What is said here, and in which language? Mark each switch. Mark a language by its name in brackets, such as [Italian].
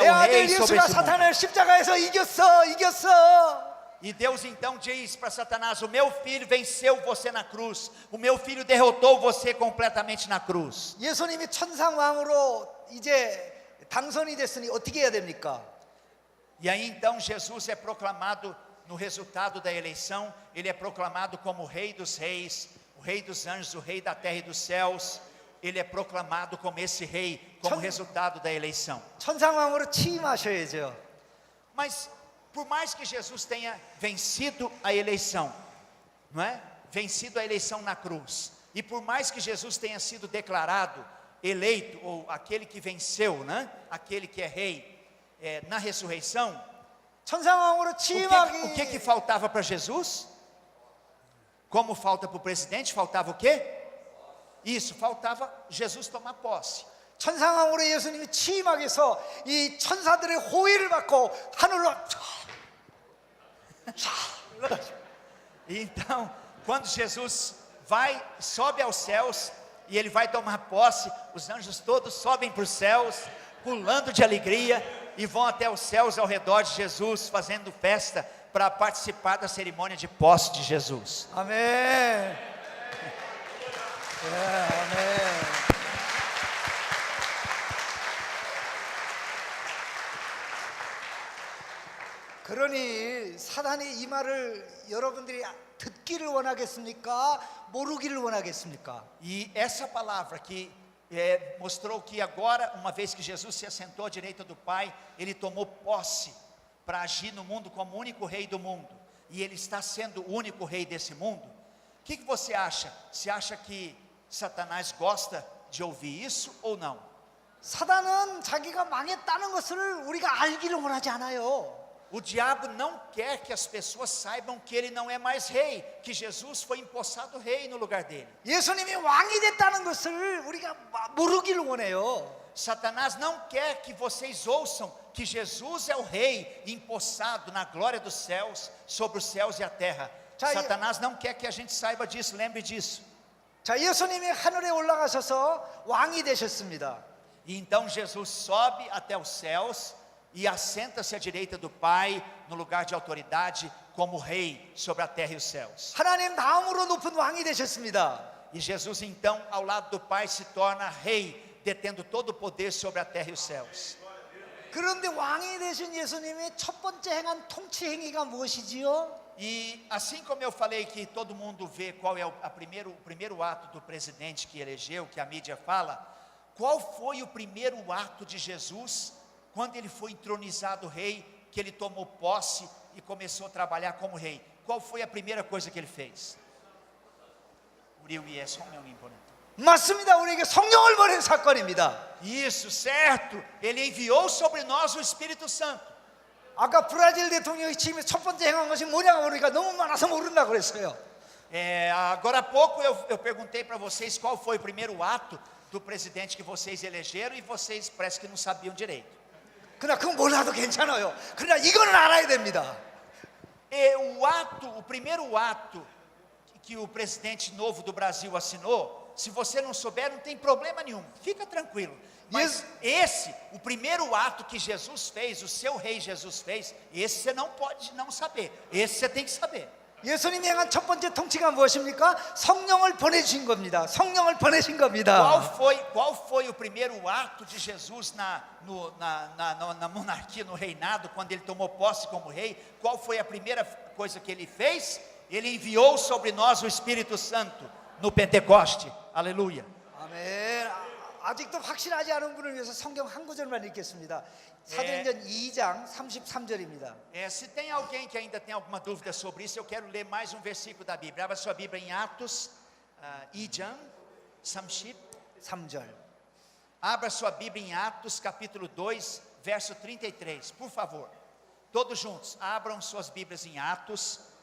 [Korean] 내 [Portuguese] o rei [Korean] 아들 [Portuguese] sobre [Korean] 예수가 [Portuguese] esse mundo. [Korean] 사탄을 십자가에서 이겼어. [Portuguese] E Deus então diz para Satanás: o meu filho venceu você na cruz, o meu filho derrotou você completamente na cruz. [Korean] 예수님이 천상 왕으로 이제 당선이 됐으니 어떻게 해야 됩니까? [Portuguese] E aí então Jesus é proclamado no resultado da eleição, ele é proclamado como o rei dos reis, o rei dos anjos, o rei da terra e dos céus. Ele é proclamado como esse rei, como resultado da eleição. [Korean] 천상 왕으로 취임하셔야죠. [Portuguese] Mas por mais que Jesus tenha vencido a eleição, não é? Vencido a eleição na cruz, e por mais que Jesus tenha sido declarado eleito, ou aquele que venceu, né? Aquele que é rei, na ressurreição, [Korean] 천상 왕으로 [Portuguese] o que [Korean] 취임하기 [Portuguese] faltava para Jesus? Como falta para o presidente, faltava o quê? Isso, faltava Jesus tomar posse. [Korean] 천상 왕으로 예수님이 취임하기 위해서 이 천사들의 호의를 받고 하늘로 [Portuguese] Então, quando Jesus sobe aos céus, e ele vai tomar posse, os anjos todos sobem para os céus, pulando de alegria, e vão até os céus ao redor de Jesus, fazendo festa para participar da cerimônia de posse de Jesus. [Korean] 아멘. 아멘. 그러니 사단이 이 말을 여러분들이 듣기를 원하겠습니까? 모르기를 원하겠습니까? [Portuguese] E essa palavra que mostrou que agora, uma vez que Jesus se assentou à direita do Pai, ele tomou posse para agir no mundo como o único rei do mundo, e ele está sendo o único rei desse mundo. O que você acha? Você acha que Satanás gosta de ouvir isso ou não? [Korean] 사단은 자기가 망했다는 것을 우리가 알기를 원하지 않아요. [Portuguese] O diabo não quer que as pessoas saibam que ele não é mais rei, que Jesus foi empossado rei no lugar dele. [Korean] 예수님이 왕이 됐다는 것을 우리가 모르기를 원해요. [Portuguese] Satanás não quer que vocês ouçam que Jesus é o rei empossado na glória dos céus, sobre os céus e a terra. Satanás não quer que a gente saiba disso, lembre disso. [Korean] 자, 예수님이 하늘에 올라가셔서 왕이 되셨습니다. [Portuguese] E então Jesus sobe até os céus e assenta-se à direita do Pai, no lugar de autoridade, como rei sobre a terra e os céus. [Korean] 하나님 다음으로 높은 왕이 되셨습니다. [Portuguese] E Jesus então, ao lado do Pai, se torna rei, detendo todo o poder sobre a terra e os céus. [Korean] 그런데 왕이 되신 예수님의 첫 번째 행한 통치 행위가 무엇이지요? [Portuguese] E assim como eu falei que todo mundo vê qual é o primeiro ato do presidente que elegeu, que a mídia fala, qual foi o primeiro ato de Jesus quando ele foi entronizado rei, que ele tomou posse e começou a trabalhar como rei? Qual foi a primeira coisa que ele fez? [Korean] 우리 위에 성령이 보낸. 맞습니다. 우리에게 성령을 보낸 사건입니다. [Portuguese] Isso, certo. Ele enviou sobre nós o Espírito Santo. [Korean] 아까 브라질 대통령이 취임에 첫 번째 행한 것이 뭐냐고 보니까 너무 많아서 모른다고 그랬어요. [Portuguese] Agora há pouco eu perguntei para vocês qual foi o primeiro ato do presidente que vocês elegeram, e vocês parece que não sabiam direito. [Korean] 그러나 그건 몰라도 괜찮아요. 그러나 이거는 알아야 됩니다. [Portuguese] O primeiro ato que o presidente novo do Brasil assinou, se você não souber, não tem problema nenhum, fica tranquilo. Mas o primeiro ato que Jesus fez, o seu rei Jesus fez, esse você não pode não saber, esse você tem que saber. [Korean] 예수님이 행한 첫 번째 통치가 무엇입니까? 성령을 보내주신 겁니다. 성령을 보내신 겁니다. [Portuguese] Qual foi o primeiro ato de Jesus na monarquia, no reinado, quando ele tomou posse como rei? Qual foi a primeira coisa que ele fez? Ele enviou sobre nós o Espírito Santo no Pentecoste. Aleluia. [Korean] 아멘. 아직도 확실하지 않은 분을 위해서 성경 한 구절만 읽겠습니다. 사도행전 2장 33절입니다. [Portuguese] Se tem alguém que ainda tem alguma dúvida sobre isso, eu quero ler mais um versículo da Bíblia. Abra sua Bíblia em Atos 2장 [Korean] 3절. [Portuguese] Abra sua Bíblia em Atos capítulo 2, verso 33, por favor. Todos juntos, abram suas Bíblias em Atos,